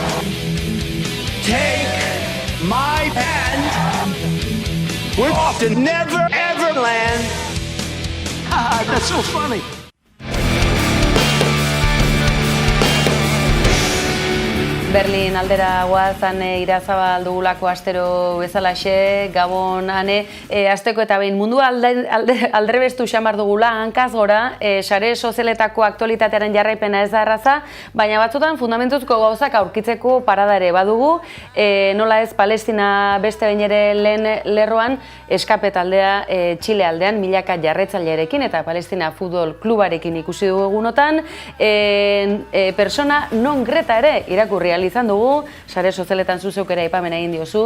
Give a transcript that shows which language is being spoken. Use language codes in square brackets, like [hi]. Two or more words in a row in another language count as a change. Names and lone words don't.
[en] Take my hand. We're off to Never Ever Land. Ah, that's so funny. [eu] Berlin aldera guazan Irazabal dugulako astero bezalaxe, Gabon ane, asteko eta behin mundua aldrebestu xamar dugula, hankaz gora, sare sozialetako aktualitatearen jarraipena ez da erraza, baina batzutan fundamentuzko gauzak aurkitzeko parada ere badugu, nola ez Palestina beste behin ere lehen lerroan, eskape taldea Txile aldean milaka jarraitzailearekin eta Palestina futbol klubarekin ikusi dugu egunotan, [la] persona non greta [eu] ere irakurri izan dugu, sare sozialetan zuzeuk ere aipamena egin diozu.